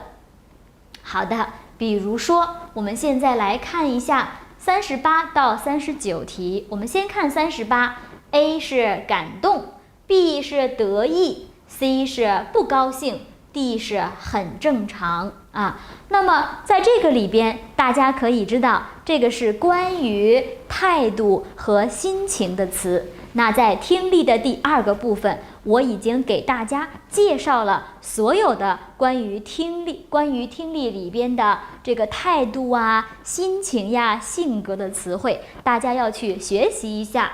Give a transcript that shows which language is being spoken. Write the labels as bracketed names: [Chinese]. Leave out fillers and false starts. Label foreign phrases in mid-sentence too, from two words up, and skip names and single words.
[Chinese] 好的，比如說我們現在來看一下38到39題。我們先看38， A 是感動， B 是得意， C 是不高興， D 是很正常啊。那麼在這個裡邊，大家可以知道這個是關於態度和心情的詞。那在聽力的第二個部分，我已經給大家介紹了所有的關於聽力裡邊的這個態度啊、心情呀、性格的詞彙，大家要去學習一下。